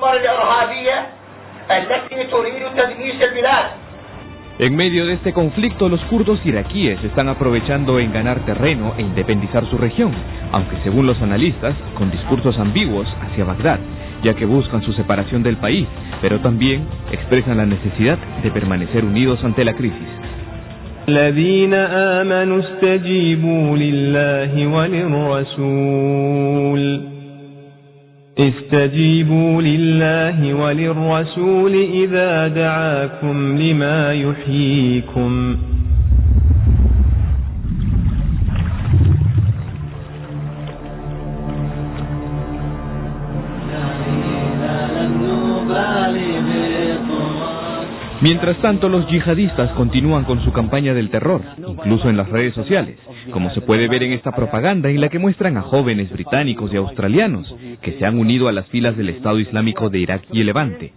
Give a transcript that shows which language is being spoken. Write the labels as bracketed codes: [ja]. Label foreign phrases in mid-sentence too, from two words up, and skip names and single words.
[es] En medio de este conflicto, los kurdos iraquíes están aprovechando en ganar terreno e independizar su región, aunque según los analistas, con discursos ambiguos hacia Bagdad, ya que buscan su separación del país, pero también expresan la necesidad de permanecer unidos ante la crisis. [ar] الذين آمنوا استجيبوا لله وللرسول إذا دعاكم لما يحييكم [es] Mientras tanto, los yihadistas continúan con su campaña del terror, incluso en las redes sociales, como se puede ver en esta propaganda en la que muestran a jóvenes británicos y australianos que se han unido a las filas del Estado Islámico de Irak y el Levante.